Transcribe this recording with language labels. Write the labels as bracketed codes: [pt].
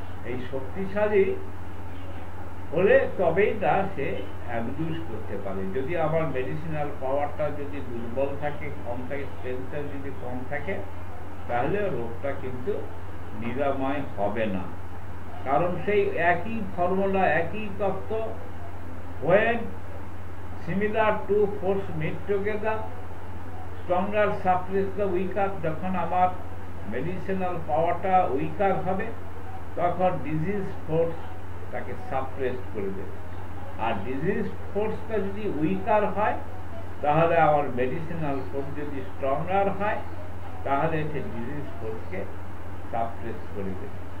[bn] এই শক্তিশালী হলে তবেই না সে অ্যাবিউজ করতে পারে। যদি আমার মেডিসিনাল পাওয়ারটা যদি দুর্বল থাকে, কম থাকে, স্ট্রেংথটা যদি কম থাকে, তাহলে রোগটা কিন্তু নিরাময় হবে না। কারণ সেই একই ফর্মুলা, একই তত্ত্ব, [en] when similar two force meet together, stronger suppress the weaker. [bn] যখন আমার মেডিসিনাল পাওয়ারটা উইকার হবে তখন ডিজিজ ফোর্স তাকে সাপ্রেস করে দেবে। আর ডিজিজ ফোর্সটা যদি উইকার হয় তাহলে আমার মেডিসিনাল ফোর্স যদি স্ট্রঙ্গার হয় তাহলে সে ডিজিজ ফোর্সকে সাপ্রেস করে দেবে।